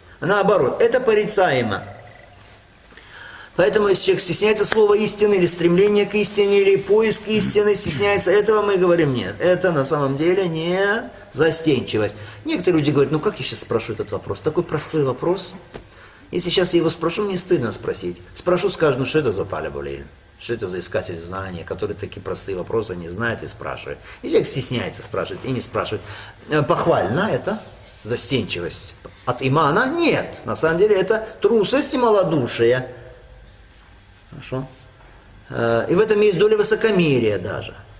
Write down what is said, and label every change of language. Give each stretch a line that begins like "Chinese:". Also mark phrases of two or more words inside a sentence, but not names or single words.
Russian: Наоборот, это порицаемо. Поэтому если человек стесняется слова истины, или стремления к истине, или поиск истины, стесняется этого, мы говорим: нет, это на самом деле не застенчивость. Некоторые люди говорят: как я сейчас спрошу этот вопрос? Такой простой вопрос. Если сейчас я его спрошу, мне стыдно спросить. Спрошу, скажу: что это за
Arabic: طالب العلم?
Russian: Что это за искатель знания, который такие простые вопросы не знает и спрашивает. И человек стесняется спрашивать и не спрашивает. Похвально это застенчивость. От имана нет. На самом деле это трусость и малодушие. Хорошо? И в этом есть доля высокомерия даже.